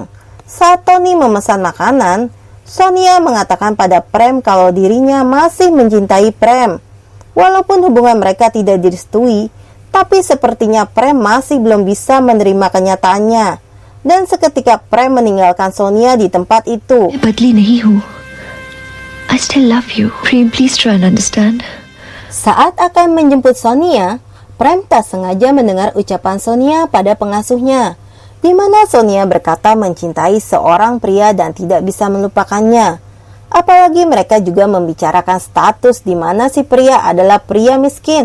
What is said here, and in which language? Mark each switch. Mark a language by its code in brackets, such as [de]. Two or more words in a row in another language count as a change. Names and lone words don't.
[id] Saat Tony memesan makanan, Sonia mengatakan pada Prem kalau dirinya masih mencintai Prem. Walaupun hubungan mereka tidak direstui, tapi sepertinya Prem masih belum bisa menerima kenyataannya. Dan seketika Prem meninggalkan Sonia di tempat itu. [hi] मैं बदली नहीं हूँ. [en] I still love you. Prem, please try and understand. [id] Saat akan menjemput Sonia, Prem tak sengaja mendengar ucapan Sonia pada pengasuhnya, di mana Sonia berkata mencintai seorang pria dan tidak bisa melupakannya. Apalagi mereka juga membicarakan status di mana si pria adalah pria miskin.